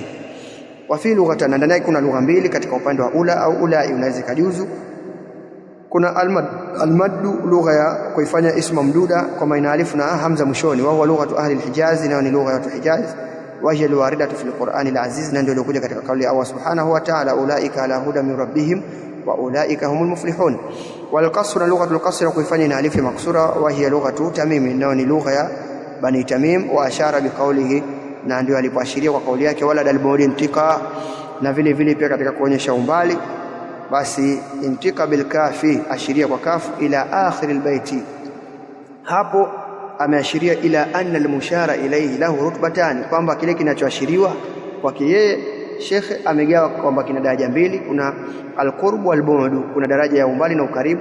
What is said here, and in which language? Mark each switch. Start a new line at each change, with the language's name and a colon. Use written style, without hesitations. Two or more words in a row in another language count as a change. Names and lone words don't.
Arabic: وفي لغتان,
Swahili: ndani yake kuna lugha mbili katika upande wa ula au ulai, unaweza kajuzu. Kuna almaddu, lugha ya kuifanya ismu mduda kwa maana alifu na hamza mwishoni,
Arabic: وهو لغة أهل الحجاز,
Swahili: na ni lugha ya watu Hijaz,
Arabic: وهي الواردة في القرآن العزيز,
Swahili: na ndio ilikuja katika kauli ya Allah
Arabic: سبحانه وتعالى, أولئك على هدى من ربهم وأولئك هم المفلحون. والقصر, لغة القصر
Swahili: kuifanya ina alifu maksura,
Arabic: وهي لغة تميم,
Swahili: na ni lugha ya Bani Tamim.
Arabic: وأشار بقوله,
Swahili: na ndio alipoashiria kwa kauli yake,
Arabic: ولدى البعد انطقا,
Swahili: na vile vile pia katika kuonyesha umbali, basi
Arabic: انطق بالكاف,
Swahili: ashiria kwa kafu,
Arabic: إلى آخر البيت,
Swahili: hapo ameashiria
Arabic: إلا أن المشار إليه له رتبتان,
Swahili: kwamba kile kinachoashiriwa kwake yeye shekhe amegawa kwamba kina daraja mbili, kuna
Arabic: القرب والبعد,
Swahili: kuna daraja ya umbali na ukaribu.